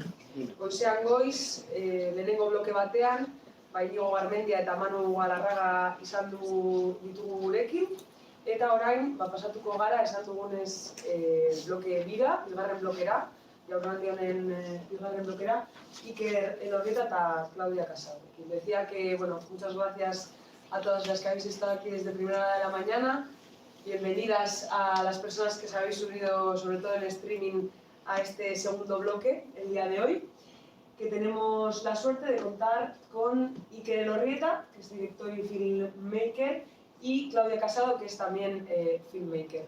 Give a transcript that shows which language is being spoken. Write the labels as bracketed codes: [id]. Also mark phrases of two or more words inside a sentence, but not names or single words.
[eu] Goizean goiz, lehenengo bloke batean, Inigo Garmendia eta Manu Galarraga izan ditugu gurekin, eta orain pasatuko gara esan dugunez bloke bira, bigarren blokera, jardunaldi honen bigarren blokera, Iker Elorrieta eta Claudia Casado. [es] Decía que, bueno, muchas gracias a todas las que habéis estado aquí desde primera hora de la mañana. Bienvenidas a las personas que se habéis unido, sobre todo en streaming, a este segundo bloque el día de hoy, que tenemos la suerte de contar con Iker Elorrieta, que es director y filmmaker, y Claudia Casado, que es también filmmaker.